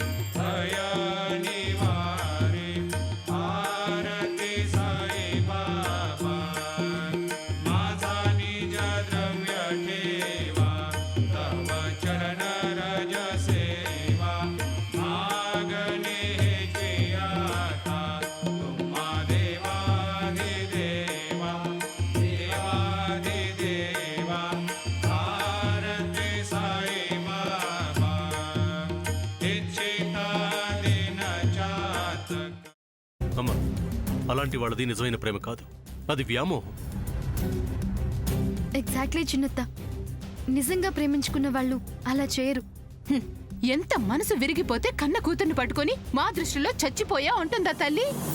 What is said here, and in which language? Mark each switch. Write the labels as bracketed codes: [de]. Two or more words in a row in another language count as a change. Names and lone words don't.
[mr] आरती साई बाबा माझा निज द्रव्य ठेवा तव चरण रज सेवा मागणे हेची आता तुम्हा देवाधिदेवा देवाधिदेवा आरती साई बाबा इच्छिता दिन चातक [te] అమ్మా అలాంటి వాళ్ళది నిజమైన ప్రేమ కాదు, అది వ్యామోహం. ఎగ్జాక్ట్లీ చిన్నత్త. నిజంగా ప్రేమించుకున్న వాళ్ళు అలా చేయరు. ఎంత మనసు విరిగిపోతే కన్న కూతుర్ని పట్టుకొని మా దృష్టిలో చచ్చిపోయా ఉంటుందా తల్లి?